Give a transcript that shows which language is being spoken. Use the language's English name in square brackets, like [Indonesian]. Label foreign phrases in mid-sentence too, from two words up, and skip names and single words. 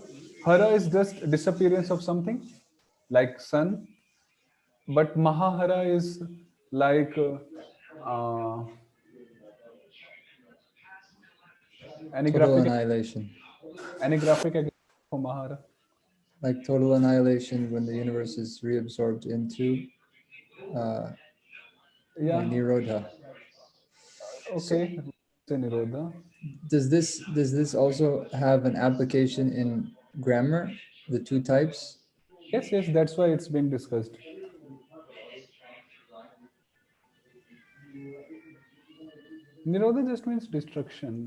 [English] Hara is just disappearance of something like sun, but mahahara is like any Total graphic annihilation. for mahara. Like total annihilation when the universe is reabsorbed into Yeah. Nirodha. Okay. So, Nirodha. Does this also have an application in grammar? The two types? Yes, that's why it's being discussed. Nirodha just means destruction.